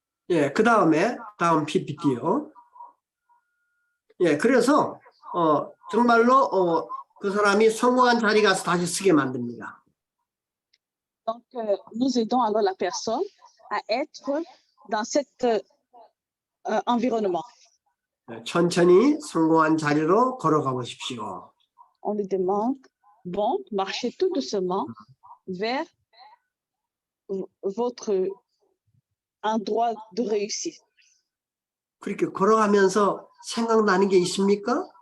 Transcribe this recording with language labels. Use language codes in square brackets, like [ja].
[ko] 예, 그 다음 PPT요. 예, 그래서 정말로 그 사람이 성공한 자리 가서 다시 쓰게 만듭니다. [fr] Donc, nous aidons alors la personne à être dans cet environnement. [ko] 천천히 성공한 자리로 걸어가 보십시오. [fr] On lui demande, bon, marchez tout doucement vers votre endroit de réussite. [ko] 그렇게 걸어가면서 생각나는 게 있습니까?